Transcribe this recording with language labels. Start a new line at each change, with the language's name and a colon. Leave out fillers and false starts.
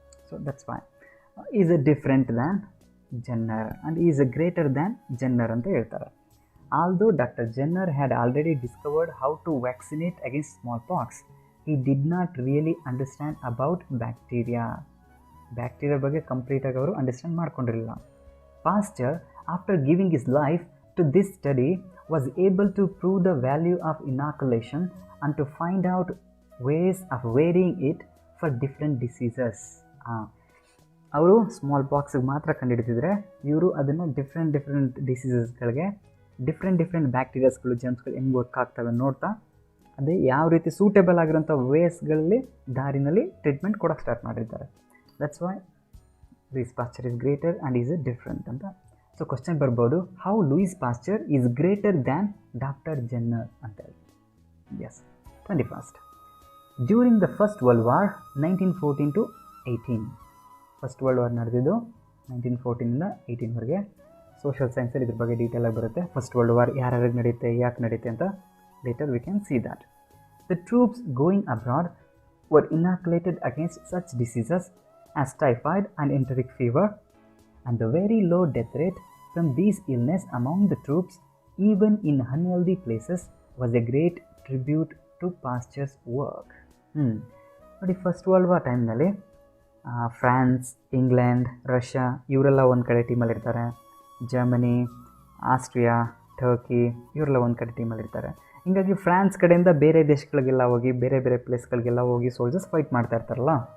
English: so that's why is a different than Jenner and is a greater than Jenner
Kannada: ಅಂತ ಹೇಳ್ತಾರೆ.
English: although doctor Jenner had already discovered how to vaccinate against smallpox, he did not really understand about
Kannada: bacteria ಬಗ್ಗೆ ಕಂಪ್ಲೀಟಾಗಿ ಅವರು understand ಮಾಡ್ಕೊಂಡಿರಲಿಲ್ಲ.
English: Pasteur, after giving his life to this study, was able to prove the value of inoculation and to find out ways of varying it for different diseases.
Kannada: ಅವರು small ಪಾಕ್ಸಿಗೆ ಮಾತ್ರ ಕಂಡುಹಿಡಿದಿದ್ರೆ, ಇವರು ಅದನ್ನು different ಡಿಸೀಸಸ್ಗಳಿಗೆ different ಬ್ಯಾಕ್ಟೀರಿಯಾಸ್ಗಳು, ಜರ್ಮ್ಸ್ಗಳು ಹೆಂಗೆ work ಆಗ್ತವೆ ನೋಡ್ತಾ, ಅದೇ ಯಾವ ರೀತಿ ಸೂಟೇಬಲ್ ಆಗಿರೋಂಥ ವೇಸ್ಗಳಲ್ಲಿ ದಾರಿನಲ್ಲಿ ಟ್ರೀಟ್ಮೆಂಟ್ ಕೊಡೋಕ್ಕೆ ಸ್ಟಾರ್ಟ್ ಮಾಡಿರ್ತಾರೆ.
English: That's why Louis Pasteur is greater and is a different ಅಂತ. So question ಬರ್ಬೋದು, how Louis Pasteur is greater than doctor Jenner
Kannada: ಅಂತ ಹೇಳಿ.
English: Yes, 21st. During the first world war 1914 to 18, first world war
Kannada: ನಡೆದಿದ್ದು 1914ಇಂದ 18ವರೆಗೆ. Social ಸೈನ್ಸಲ್ಲಿ ಇದ್ರ ಬಗ್ಗೆ ಡೀಟೇಲಾಗಿ ಬರುತ್ತೆ. First world war ಯಾರ್ಯಾರಿಗೆ ನಡೆಯುತ್ತೆ, ಯಾಕೆ ನಡೆಯುತ್ತೆ ಅಂತ
English: later we can see that. The troops going abroad were inoculated against such diseases as typhoid and enteric fever, and the very low death rate from these illness among the troops, even in unhealthy places, was a great tribute to Pasteur's work.
Kannada: ನೋಡಿ, first world war ಟೈಮ್ನಲ್ಲಿ France, England, Russia ಇವರೆಲ್ಲ ಒಂದು ಕಡೆ ಟೀಮಲ್ಲಿರ್ತಾರೆ. Germany, Austria, Turkey ಇವರೆಲ್ಲ ಒಂದು ಕಡೆ ಟೀಮಲ್ಲಿರ್ತಾರೆ. ಹೀಗಾಗಿ France ಕಡೆಯಿಂದ ಬೇರೆ ದೇಶಗಳಿಗೆಲ್ಲ ಹೋಗಿ, ಬೇರೆ ಪ್ಲೇಸ್ಗಳಿಗೆಲ್ಲ ಹೋಗಿ ಸೋಲ್ಜರ್ಸ್ ಫೈಟ್ ಮಾಡ್ತಾ ಇರ್ತಾರಲ್ಲ.